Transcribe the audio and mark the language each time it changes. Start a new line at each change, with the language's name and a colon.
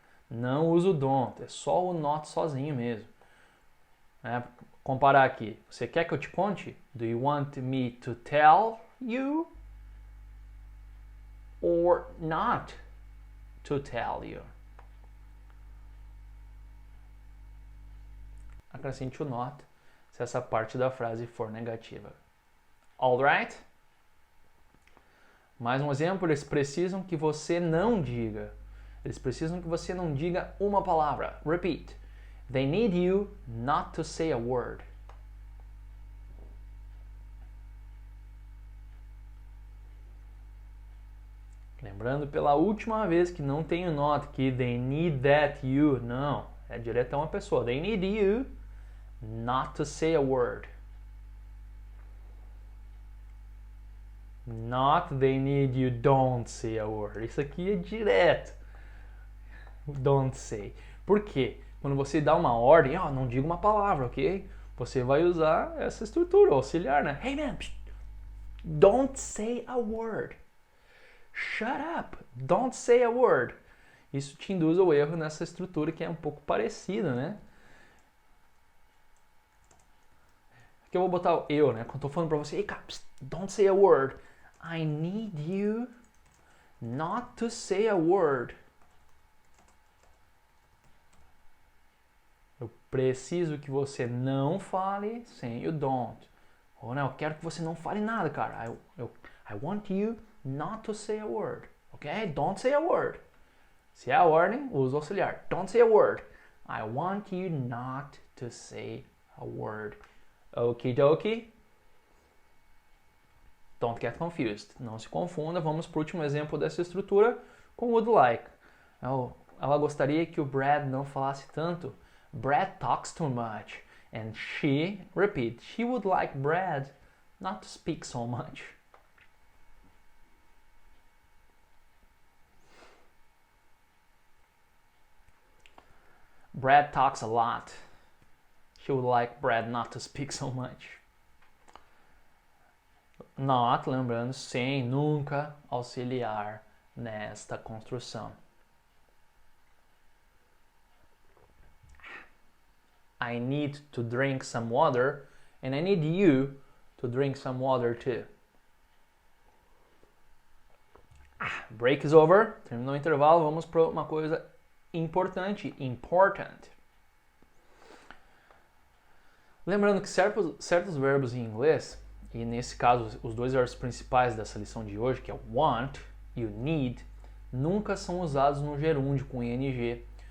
Portuguese: Não uso don't, é só o not sozinho mesmo. Comparar aqui. Você quer que eu te conte?
English: Do you want me to tell you or not to tell you?
Portuguese: Acrescente o not se essa parte da frase for negativa.
English: Alright?
Portuguese: Mais um exemplo, eles precisam que você não diga. Eles precisam que você não diga uma palavra.
English: Repeat. They need you not to say a word.
Portuguese: Lembrando pela última vez que não tem o not, que
English: they need that you.
Portuguese: Não, é direto a uma pessoa.
English: They need you not to say a word. Not they need you don't say a word.
Portuguese: Isso aqui é direto.
English: Don't say.
Portuguese: Por quê? Quando você dá uma ordem, não diga uma palavra, ok? Você vai usar essa estrutura auxiliar, né?
English: Hey man, don't say a word. Shut up, don't say a word.
Portuguese: Isso te induz ao erro nessa estrutura que é um pouco parecida, né? Aqui eu vou botar o eu, né? Quando eu tô falando pra você, hey cara,
English: don't say a word. I need you not to say a word.
Portuguese: Eu preciso que você não fale sem o don't. Ou não, eu quero que você não fale nada, cara.
English: I want you not to say a word. Ok? Don't say a word.
Portuguese: Se é a ordem, usa o auxiliar.
English: Don't say a word. I want you not to say a word. Okie dokie? Don't get confused.
Portuguese: Não se confunda. Vamos para o último exemplo dessa estrutura com would like. Ela gostaria que o Brad não falasse tanto.
English: Brad talks too much. And she, repeat, she would like Brad not to speak so much. Brad talks a lot. She would like Brad not to speak so much.
Portuguese: Not, lembrando, sem, nunca auxiliar nesta construção.
English: I need to drink some water and I need you to drink some water too. Break is over.
Portuguese: Terminou o intervalo, vamos para uma coisa importante. Important. Lembrando que certos verbos em inglês, e nesse caso os dois verbos principais dessa lição de hoje, que é want e o need, nunca são usados no gerúndio com ing.